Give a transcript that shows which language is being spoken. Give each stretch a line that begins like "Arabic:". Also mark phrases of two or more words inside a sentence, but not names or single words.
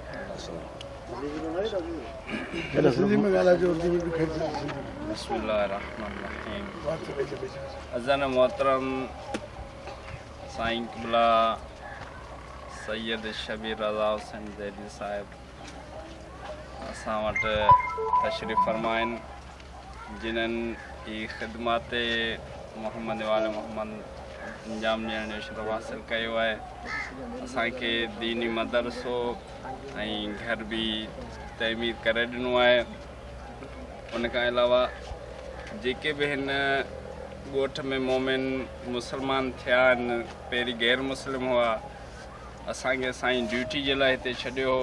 Arabic: بسم اللہ الرحمن الرحیم۔
Sindhi: اذان محترم سائیں قبلہ سید شبیر رضا حسین زیدی صاحب اساں وٹ تشریف فرمائن، جنن یہ خدمات محمد وال محمد انجام ॾियण जो शरफ़ हासिल कयो आहे। असांखे दीनी मदरसो ऐं घर बि तइमीर करे ॾिनो आहे। उन खां अलावा जेके बि हिन ॻोठ में मोमिन मुस्लमान थिया आहिनि, पहिरीं गैर मुस्लिम हुआ, असांखे साईं ड्यूटी जे लाइ हिते छॾियो हो।